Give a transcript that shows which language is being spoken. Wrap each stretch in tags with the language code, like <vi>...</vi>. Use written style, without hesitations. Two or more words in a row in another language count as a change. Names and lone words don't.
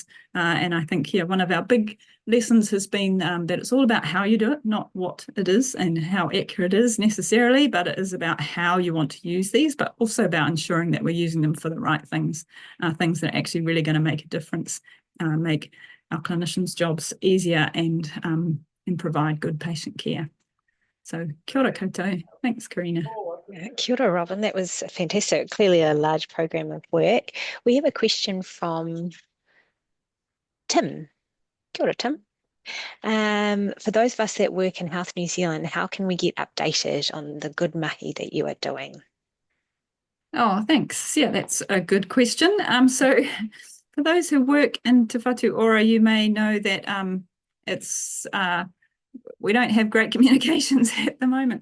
<en>And I think, one of our big lessons has been that it's all about how you do it, not what it is and how accurate it is necessarily, but it is about how you want to use these, but also about ensuring that we're using them for the right things, things that are actually really going to make a difference, make our clinicians' jobs easier and provide good patient care.</en> <mi>So kia ora koutou. Thanks, Karina. Kia ora, Robyn.</mi> <en>That was fantastic. Clearly a large program of work. We have a question from Tim.</en> <mi>Kia ora, Tim.</mi> <en>For those of us that work in Health New Zealand, how can we get updated on the good mahi that you are doing? Oh, thanks. Yeah, that's a good question. So for those who work in Te Whatu Ora, you may know that we don't have great communications at the moment.</en>